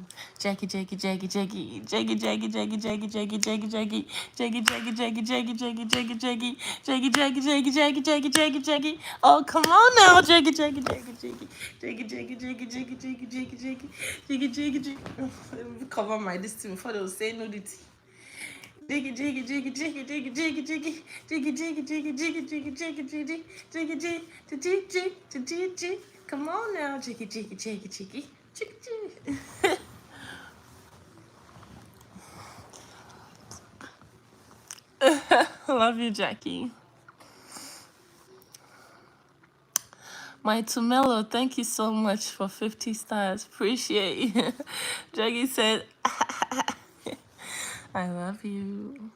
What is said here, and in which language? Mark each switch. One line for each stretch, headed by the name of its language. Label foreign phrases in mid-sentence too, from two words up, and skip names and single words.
English: Jackie. Oh, come on now, Jackie. Cover my this thing before they will say nudity. Jiggy jiggy jiggy jiggy jiggy jiggy jiggy jiggy jiggy jiggy jiggy jiggy jiggy jiggy jiggy jiggy jiggy jiggy jiggy jiggy Come on now, cheeky, cheeky, cheeky, cheeky, cheeky, cheeky. Love you, Jackie. My Tumelo, thank you so much for 50 stars. Appreciate you. Jackie said, I love you.